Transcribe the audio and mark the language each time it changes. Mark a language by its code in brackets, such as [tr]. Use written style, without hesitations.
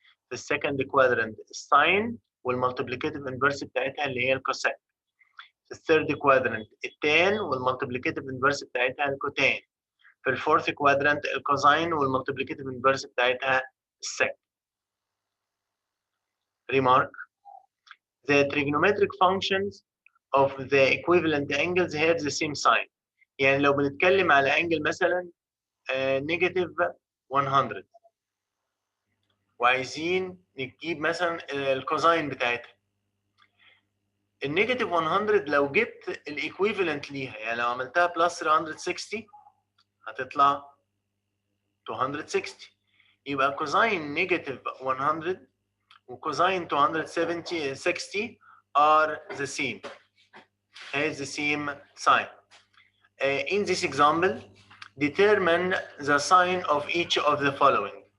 [ar] في السكند كوادرنت الساين والمالتيبليكاتيف انفرس بتاعتها اللي هي الكوسيك. في الثيرد كوادرنت التان والمالتيبليكاتيف انفرس بتاعتها الكوتان. في الفورث كوادرنت الكوزاين والمالتيبليكاتيف انفرس بتاعتها السك. [en] Remark: the trigonometric functions of the equivalent angles have the same sign. [ar] يعني لو بنتكلم على انجل مثلا نيجاتيف 100 وعايزين نجيب مثلا الكوزاين بتاعتها. النيجاتيف 100 لو جبت الايكويفالنت ليها، يعني لو عملتها بلس 360 هتطلع 260. يبقى كوزاين نيجاتيف 100 وكوزاين 260 [en] are the same, has the same sign. In this example, determine the sign of each of the following.